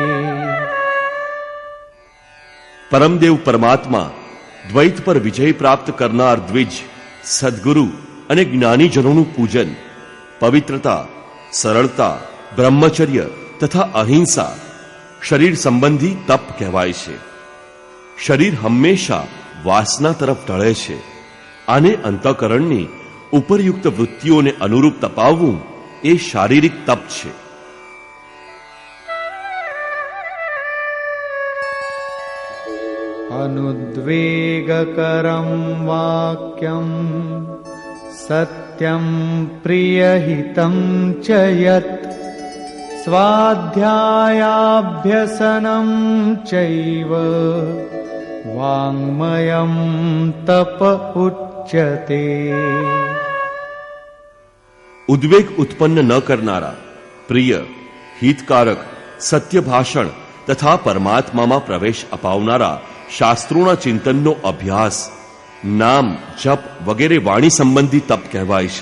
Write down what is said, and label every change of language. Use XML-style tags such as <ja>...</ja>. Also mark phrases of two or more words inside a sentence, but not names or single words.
<gu>પરમદેવ પરમાત્મા દ્વૈત પર વિજય પ્રાપ્ત કરનાર દ્વિજ, સદગુરુ અને જ્ઞાનીજનોનું પૂજન, પવિત્રતા, સરળતા, બ્રહ્મચર્ય તથા અહિંસા શરીર સંબંધી તપ કહેવાય છે. શરીર હંમેશા વાસના તરફ ઢળે છે. આને અંતઃકરણની ઉપરયુક્ત વૃત્તિઓને અનુરૂપ તપાવવું એ શારીરિક તપ છે.</gu> <sa>अनुद्वेगकरं वाक्यं सत्यं प्रियहितं च यत् स्वाध्यायाभ्यसनं चैव वाङ्मयं तप उच्यते।</sa> <gu>ઉદ્વેગ ઉત્પન્ન ન કરનારા, પ્રિય, હિતકારક, સત્ય ભાષણ તથા પરમાત્મામાં પ્રવેશ અપાવનારા શાસ્ત્રોના ચિંતનનો અભ્યાસ, નામ, જપ વગેરે વાણી સંબંધી તપ કહેવાય છે.</gu>